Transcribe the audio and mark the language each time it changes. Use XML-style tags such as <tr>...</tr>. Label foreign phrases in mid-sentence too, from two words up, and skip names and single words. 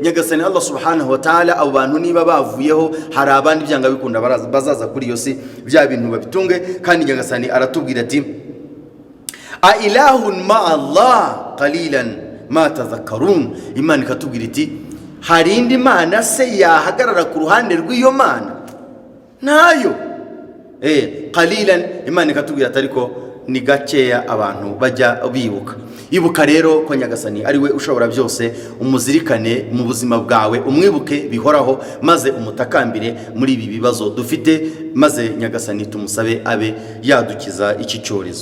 <rw>Nyagasani</rw> <ar>الله سبحانه وتعالى</ar> <rw>abo bantu niba bavuyeho hari abandi byanga bikunda bazaza kuri iyo si, bya bintu babitunge. Kandi Nyagasani aratubwira ati</rw> <ar>أإله مع الله قليلا ما تذكرون.</ar> <rw>Imana ikatubwira iti hari indi mana se yahagarara ku ruhande rw'iyo mana? Nayo qalilan. Imana ikatubwira ati ariko ni gakeya abantu bajya bibuka. Ibuka rero ko Nyagasani ari we ushobora byose, umuzirikane mu buzima bwawe, umwibuke bihoraho, maze umutakambire muri ibi bibazo dufite, maze Nyagasani tumusabe abe yadukiza iki cyorezo.</rw>